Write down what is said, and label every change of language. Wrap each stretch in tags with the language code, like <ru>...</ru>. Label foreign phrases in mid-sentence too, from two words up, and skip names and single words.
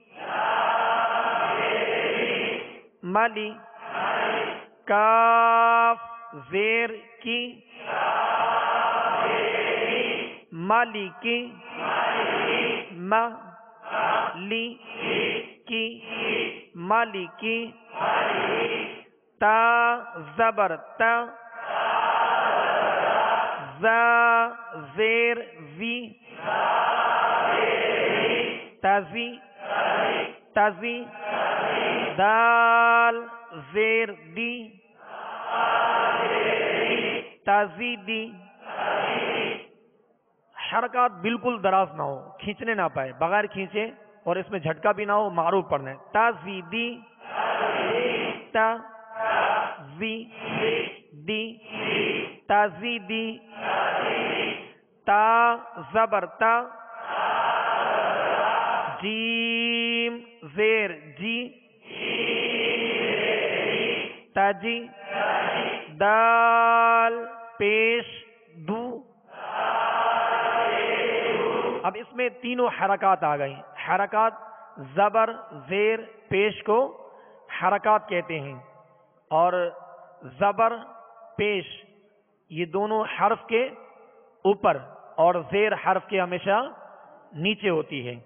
<ur>ملی کاف زیر کی مالی کی مالی کی مالی کی تا زبر تا زا زیر زی تازی تازی دال زیر دی تازیدی. حرکات بالکل دراز نہ ہو، کھینچنے نہ پائے، بغیر کھینچے اور اس میں جھٹکا بھی نہ ہو، معروف پڑھنا ہے. تازیدی تا زی دی تازیدی تا زبر تا جیم زیر جی تاجی دال پیش دو. اب اس میں تینوں حرکات آ گئی. حرکات زبر زیر پیش کو حرکات کہتے ہیں، اور زبر پیش یہ دونوں حرف کے اوپر اور زیر حرف کے ہمیشہ نیچے ہوتی ہے.</ur>